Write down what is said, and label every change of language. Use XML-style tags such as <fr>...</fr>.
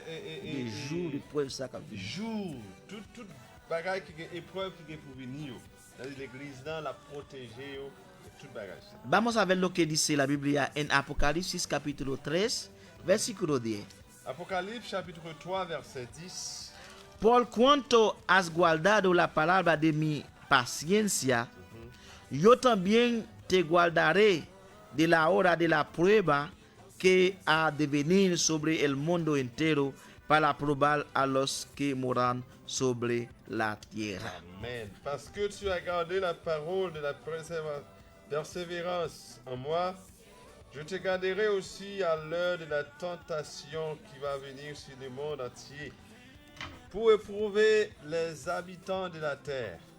<fr>Des jours de preuve, ça qu'a vu. jour, toute bagaille qui est épreuve qui est pour venir. L'église là, la protéger de toute bagaille.</fr> <es>Vamos a ver lo que dice la Biblia en Apocalipsis capítulo 3, versículo 10.</es> <fr>Apocalypse chapitre 3 verset 10.</fr> <es>Por cuanto has guardado la palabra de mi paciencia, yo también te guardaré de la hora de la prueba que ha de venir sobre el mundo entero para probar a los que moran sobre la tierra. Amen.</es> <fr>Parce que tu as gardé la parole de la persévérance en moi, je te garderai aussi à l'heure de la tentation qui va venir sur le monde entier pour éprouver les habitants de la terre.</fr>